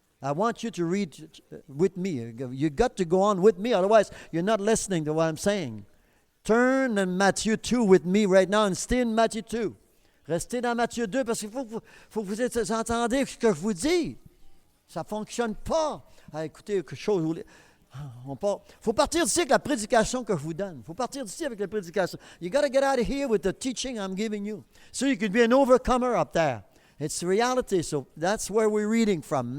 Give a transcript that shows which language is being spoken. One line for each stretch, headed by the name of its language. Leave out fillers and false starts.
English: I want you to read with me. You got to go on with me, otherwise you're not listening to what I'm saying. Turn in Matthew 2 with me right now and stay in Matthew 2.
French: Restez dans Matthieu 2 parce qu'il faut que vous entendez ce que je vous dis. Ça ne fonctionne pas. Ah, écoutez, quelque chose. Il faut partir d'ici avec la prédication que je vous donne. Il faut partir d'ici avec la prédication.
English: You got to get out of here with the teaching I'm giving you. So you can be an overcomer up there. It's reality, so that's where we're reading from.